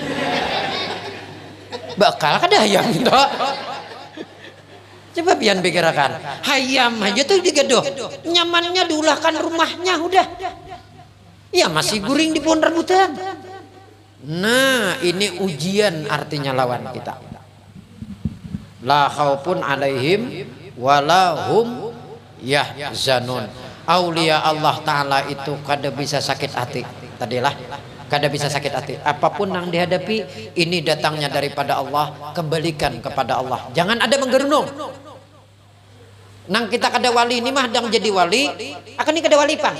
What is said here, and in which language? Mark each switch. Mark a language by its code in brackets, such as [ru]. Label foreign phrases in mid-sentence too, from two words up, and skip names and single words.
[bjn] Bakal kada hayam gitu. Coba pian pikirkan. Hayam aja tuh digaduh. Nyamannya diulahkan rumahnya udah. Ya masih guring di pohon rambutan. Nah, ini ujian artinya lawan kita. [ar] لا خوف عليهم ولا هم يحزنون. أولياء الله تعالى [bjn] itu kada bisa sakit hati. Tadilah kada bisa sakit hati. Apapun yang dihadapi ini datangnya daripada Allah, kembalikan kepada Allah. Jangan ada menggerunung. Nang kita kada wali ini mah dang jadi wali, akan ini kada wali pang.